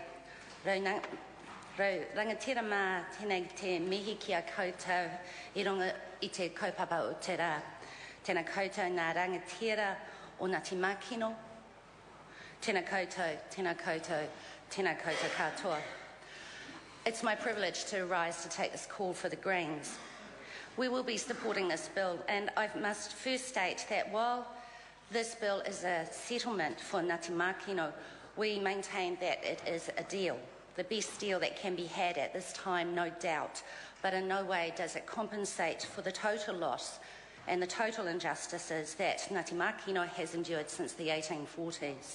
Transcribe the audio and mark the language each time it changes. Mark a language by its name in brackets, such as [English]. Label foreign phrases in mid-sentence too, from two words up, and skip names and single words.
[Māori] Rau rangatira mā tēnei te mihi ki a koutou I runga I te kaupapa o te rā. Tēnā koutou ngā rangatira o Ngati Makino. Tēnā koutou, tēnā koutou, tēnā koutou katoa. [English] It's my privilege to rise to take this call for the Greens. We will be supporting this bill, and I must first state that while this bill is a settlement for Ngati Makino, we maintain that it is a deal, the best deal that can be had at this time, no doubt, but in no way does it compensate for the total loss and the total injustices that Ngati Makino has endured since the 1840s.